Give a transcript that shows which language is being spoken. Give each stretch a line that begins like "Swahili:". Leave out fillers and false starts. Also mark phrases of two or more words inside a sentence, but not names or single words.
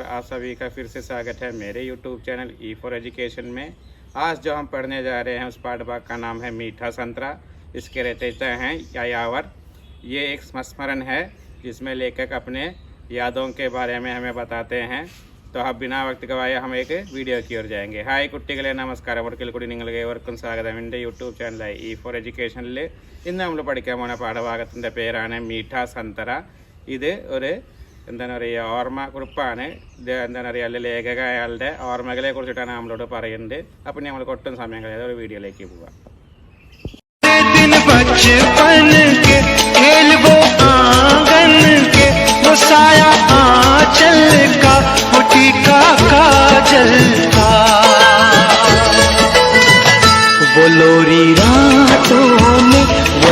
Hindi: आप सभी का फिर से स्वागत है मेरे यूट्यूब चैनल ई फॉर एजुकेशन में। आज जो हम पढ़ने जा रहे हैं उस पाठ भाग का नाम है मीठा संतरा। इसके रचयिता हैं यायावर। ये एक संस्मरण है जिसमें लेखक अपने यादों के बारे में हमें बताते हैं। तो अब बिना वक्त गवाए हम एक വീഡിയോ की ओर जाएंगे।
Malayalam: ഹായ് കുട്ടികളെ, നമസ്കാരം. ഒരിക്കൽ കൂടി നിങ്ങൾക്ക് ഏവർക്കും സ്വാഗതം എൻ്റെ യൂട്യൂബ് ചാനലായ ഇ ഫോർ എഡ്യൂക്കേഷനിൽ. ഇന്ന് നമ്മൾ പഠിക്കാൻ പോകുന്ന പാഠഭാഗത്തിൻ്റെ പേരാണ് മീഠ സന്തറ. ഇത് ഒരു എന്താണ് പറയുക ഓർമ്മക്കുറിപ്പാണ്. ഇത് എന്താണ് പറയുക ലേഖക അയാളുടെ ഓർമ്മകളെ കുറിച്ചിട്ടാണ് നമ്മളോട് പറയുന്നത്. അപ്പം നമ്മൾ ഒട്ടും സമയം കളയാതെ ഒരു വീഡിയോയിലേക്ക് പോവാം.
Hindi: वो लोरी रातों में, वो